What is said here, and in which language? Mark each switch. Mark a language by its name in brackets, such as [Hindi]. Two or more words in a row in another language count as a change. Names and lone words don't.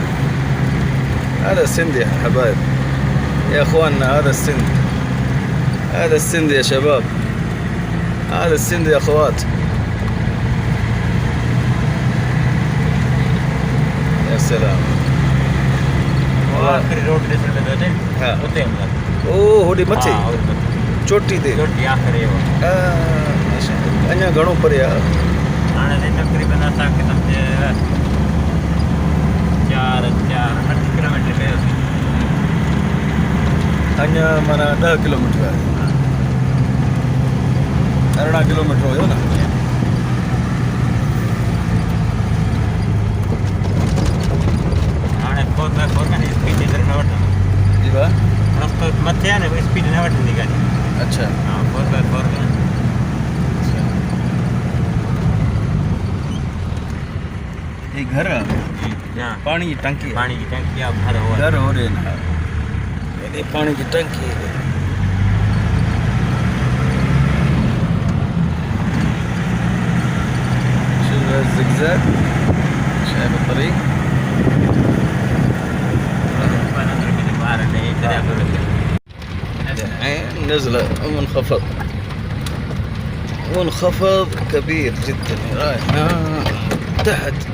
[Arabic] هذا السند يا حبايب يا اخواننا، هذا السند، هذا السند يا شباب، هذا السند يا اخوات. يا سلام [Sindhi] आखिरी रोड ते चले थे [Hindi] हाँ [Sindhi] उते ओ होड़ी मथे चोटी ते चोटी आखिरी हो माशाअल्लाह अञा घणो परे आहे हाणे ते तकरीबन असांखे सम्झे 4 किलोमीटर कयोसीं अञा माना 10 किलोमीटर आहे 18 किलोमीटर हुयो न। स्पीड न वठंदो जी बा रस्तो मथे आहे न स्पीड न वठंदी गाॾी। [Hindi] अच्छा हाँ 4x4 ये घर है हाँ पानी की टंकी आप घर हो घर हो रहे ना ये पानी की टंकी है। [Arabic] شوف الزقزاق شايف الطريق نزلة منخفض منخفض كبير جدا رايح تحت.